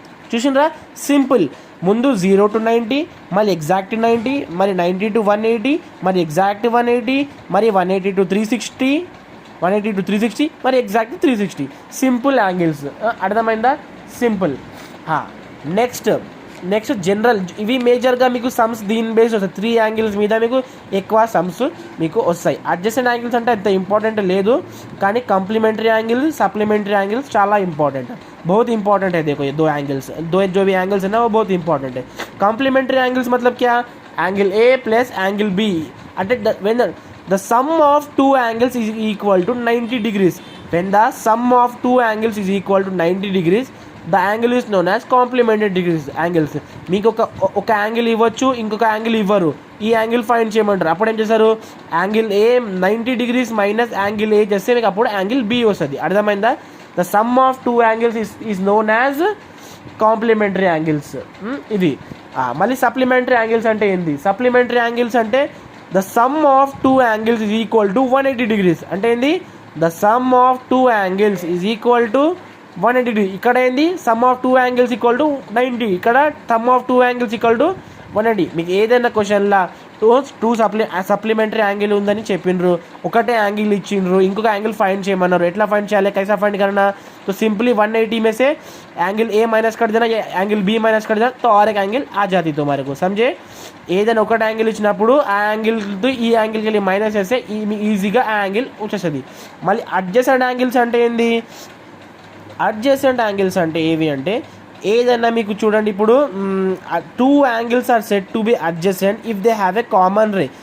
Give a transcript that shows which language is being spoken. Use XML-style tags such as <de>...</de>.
<te>చూసినరా, simple. ముందు 0 to 90, మళ్ళీ exact 90, మరి 90 to 180, మరి ఎగ్జాక్ట్ 180, మరి 180 to 360, మరి ఎగ్జాక్ట్ 360. Simple angles. అర్థమైందా, సింపుల్. నెక్స్ట్ నెక్స్ట్ జనరల్, ఇవి మేజర్గా మీకు సమ్స్ దీని బేస్ వస్తాయి. 3 యాంగిల్స్ మీద మీకు ఎక్కువ సమ్స్ మీకు వస్తాయి. అడ్జసెంట్ యాంగిల్స్ అంటే అంత ఇంపార్టెంట్ లేదు, కానీ కాంప్లిమెంటరీ యాంగిల్, सप्लीमेंट्री एंगल्स చాలా</te> <hi>इंपॉर्टेंट है, बहुत इंपॉर्टेंट है. देखो ये दो एंगल्स, दो जो भी एंगल्स है ना वो बहुत इंपॉर्टेंट है.</hi> <en>complementary angles</en> <hi>मतलब क्या,</hi> <en>angle A plus angle B</en> <te>అంటే</te> <en>when the sum of two angles is equal to 90 degrees. When the sum of two angles is equal to 90 degrees, the angle is known as complementary degrees angles.</en> <te>మీకు ఒక angle ఇవ్వచ్చు, ఇంకొక angle ఇవ్వరు, ఈ angle find చేయమంటారు. అప్పుడు ఏం చేస్తారు, angle ఏ 90 degrees minus angle ఏ చేస్తే మీకు అప్పుడు యాంగిల్ బి వస్తుంది. అర్థమైందా?</te> <en>The sum of two angles is known as complementary angles.</en> <te>ఇది మళ్ళీ సప్లిమెంటరీ యాంగిల్స్ అంటే ఏంది,</te> <en>supplementary angles</en> <te>అంటే</te> <en>The sum of two angles is equal to 180 degrees.</en> <te>అంటే ఏంది,</te> <en>The sum of two angles is equal to 180 degree.</en> <te>ఇక్కడ ఏంది,</te> <en>sum of two angles equal to 90,</en> <te>ఇక్కడ</te> <en>Sum of two angles equal to 180.</en> <te>మీకు ఏదైనా క్వశ్చన్లా two supplementary angle ఉందని చెప్పిండ్రు, ఒకటే యాంగిల్ ఇచ్చిండ్రు, ఇంకొక యాంగిల్ ఫైండ్ చేయమన్నారు. ఎట్లా ఫైండ్ చేయాలి,</te> <hi>कैसा फाइंड करना, तो सिंपली 180 में से एंगल ए माइनस कर देना, एंगल बी माइनस कर देना, तो और एक एंगल आ जाती तुम्हारे को. समझे?</hi> <te>ఏదైనా ఒకటి యాంగిల్ ఇచ్చినప్పుడు ఆ యాంగిల్తో ఈ యాంగిల్కి వెళ్ళి మైనస్ చేస్తే ఈజీగా ఆ యాంగిల్ వచ్చేస్తుంది. మళ్ళీ అడ్జసెంట్ యాంగిల్స్ అంటే ఏంది, అడ్జసెంట్ యాంగిల్స్ అంటే ఏవి అంటే ఏదైనా మీకు చూడండి, ఇప్పుడు</te> <en>Two angles are said to be adjacent if they have a common ray.</en>